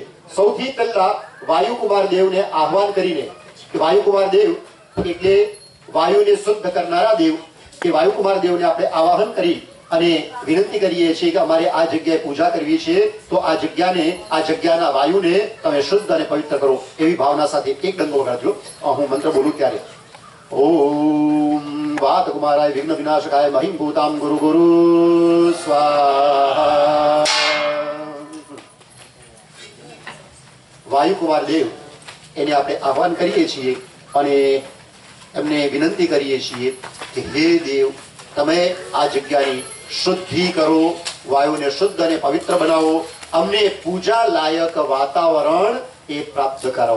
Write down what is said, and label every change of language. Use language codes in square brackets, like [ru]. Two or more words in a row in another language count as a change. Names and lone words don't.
[gu] સૌથી પહેલા વાયુકુમાર દેવને આહવાન કરીને, કે વાયુકુમાર દેવ એટલે વાયુને શુદ્ધ કરનારા દેવ, કે વાયુકુમાર દેવને આપણે આવાહન કરી અને વિનંતી કરીએ છીએ કે અમારે આ જગ્યાએ પૂજા કરવી છે, તો આ જગ્યાને, આ જગ્યાના વાયુને તમે શુદ્ધ અને પવિત્ર કરો. એવી ભાવના સાથે એક ડંકો વગાડજો. હું મંત્ર બોલું ત્યારે. [sa] ઓમ वात कुमाराय विघ्न विनाशकाय महिम भूताम गुरु गुरु स्वाहा। [gu] વાયુકુમાર દેવ એને આપણે આહ્વાન કરીએ છીએ અને એમને વિનંતી કરીએ છીએ કે હે દેવ તમે આ જગ્યાની શુદ્ધિ કરો, વાયુને શુદ્ધ અને પવિત્ર બનાવો, અમને પૂજા લાયક વાતાવરણ એ પ્રાપ્ત કરાવો.